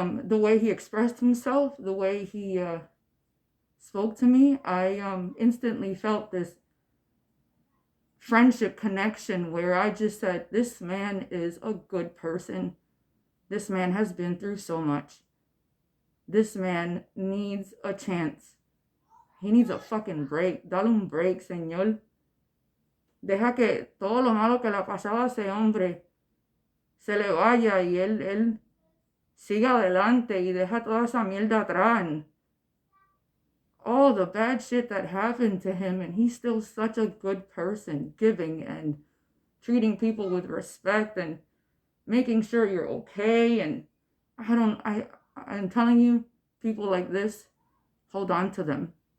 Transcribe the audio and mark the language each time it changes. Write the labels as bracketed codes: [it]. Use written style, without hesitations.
[en] the way he expressed himself, the way he spoke to me, I instantly felt this friendship connection where I just said, this man is a good person. This man has been through so much. This man needs a chance. He needs a fucking break. [es] Dale un break, señor. Deja que todo lo malo que le ha pasado a ese hombre se le vaya y él siga adelante y deja toda esa mierda atrás. [en] And all the bad shit that happened to him, and he's still such a good person, giving and treating people with respect and making sure you're okay. And I'm telling you, people like this, hold on to them.